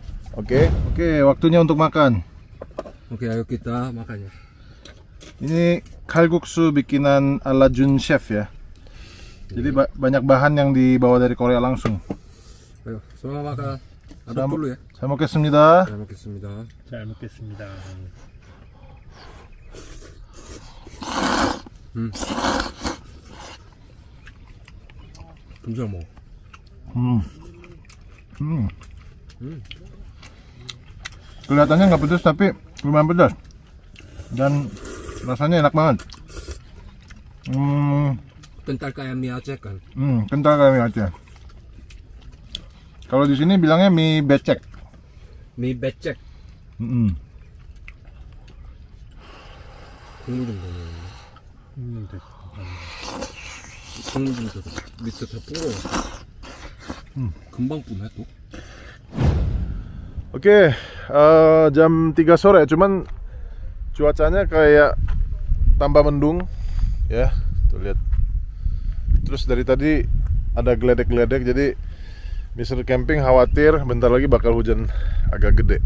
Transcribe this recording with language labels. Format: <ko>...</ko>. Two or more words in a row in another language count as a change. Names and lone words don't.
<id>Oke, waktunya untuk makan. Oke, ayo kita makan ya. Ini kalguksu bikinan ala Jun Chef ya. Jadi banyak bahan yang dibawa dari Korea langsung. Ayo, selamat makan. Aduk dulu ya.</id> <ko>잘 먹겠습니다. 잘 먹겠습니다. 잘 먹겠습니다. 금잘 먹어.</ko> <id>Kelihatannya nggak pedas tapi lumayan pedas dan rasanya enak banget. Kental kayak mie Aceh kan? Kental kayak mie Aceh. Kalau di sini bilangnya mie becek. Mie becek.</id> <ko>국물 좀 넣어. 국물 좀 더. 밑에 다 불어. 금방 뿜해 또.</ko> <id>Oke, jam 3 sore, cuman cuacanya kayak tambah mendung, ya, tuh lihat. Terus dari tadi ada geledek-geledek, jadi Mr. Camping khawatir bentar lagi bakal hujan agak gede.</id>